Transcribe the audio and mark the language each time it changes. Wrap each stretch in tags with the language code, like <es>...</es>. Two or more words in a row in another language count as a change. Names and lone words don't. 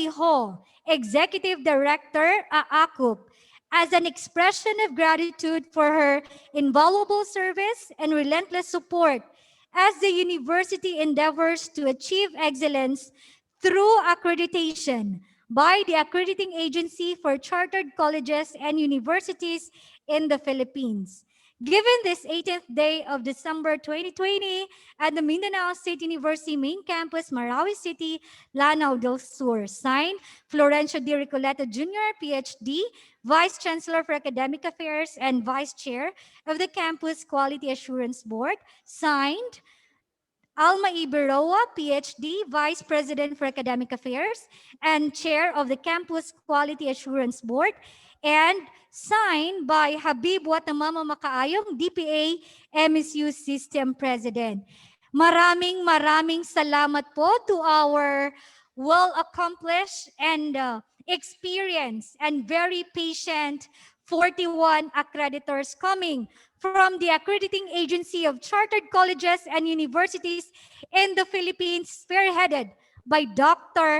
<en>Ho, Executive Director, AACCUP, as an expression of gratitude for her invaluable service and relentless support as the university endeavors to achieve excellence through accreditation by the Accrediting Agency for Chartered Colleges and Universities in the Philippines. Given this 18th day of December 2020 at the Mindanao State University Main Campus, Marawi City, Lanao del Sur. Signed, Florencio D. Ricoleto Jr., PhD, Vice Chancellor for Academic Affairs and Vice Chair of the Campus Quality Assurance Board. Signed, Alma Iberoa, PhD, Vice President for Academic Affairs and Chair of the Campus Quality Assurance Board, and signed by Habib Watamama Makaayong, DPA MSU System President.</en> <tl>Maraming salamat po</tl> <en>to our well-accomplished and experienced and very patient 41 accreditors coming from the Accrediting Agency of Chartered Colleges and Universities in the Philippines, spearheaded by Dr.</en>